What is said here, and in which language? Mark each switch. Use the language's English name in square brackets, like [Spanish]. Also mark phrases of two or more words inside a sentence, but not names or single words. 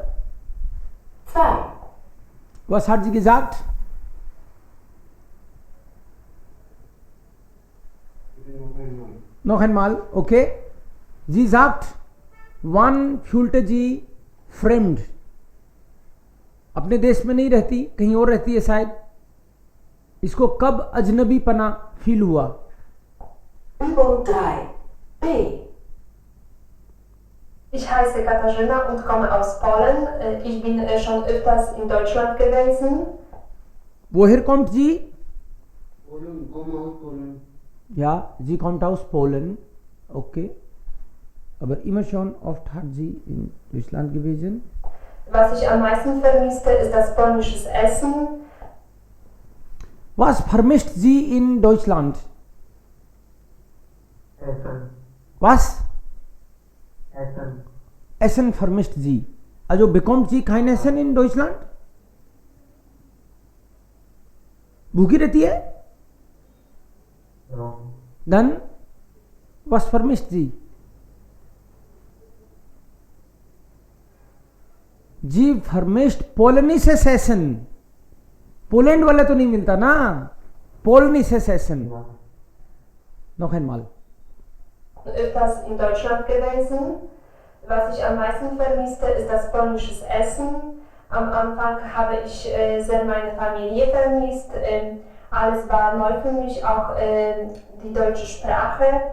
[German] 2. Was hat sie gesagt? Noch einmal, okay. Sie sagt, wann fühlte sie fremd? [Hindi] अपने देश में नहीं रहती, कहीं और रहती है शायद. इसको कब अजनबी पना फील हुआ? [German] Übung 3. B. Ich heiße Katarzyna und komme aus Polen. Ich bin schon öfters in Deutschland gewesen. Woher kommt sie? Polen, komme aus Polen. Ja, sie kommt aus Polen. Okay. Aber immer schon oft hat sie in Deutschland gewesen. Was ich am meisten vermisste, ist das polnische Essen. Was vermisst sie in Deutschland? Essen. Was? Essen. Essen vermisst sie. Also bekommt sie kein Essen in Deutschland? [Hindi] भूखी रहती है? [English] Wrong. [German] Dann, was vermisst sie? जी vermisst polnisches Essen. [Hindi] पोलैंड वाला तो नहीं मिलता ना, [German] polnisches Essen. Ja. Noch einmal. Öfters in Deutschland gewesen. Was ich am meisten vermisste, ist das polnische Essen. Am Anfang habe ich sehr meine Familie vermisst. Alles war neu für mich, auch die deutsche Sprache.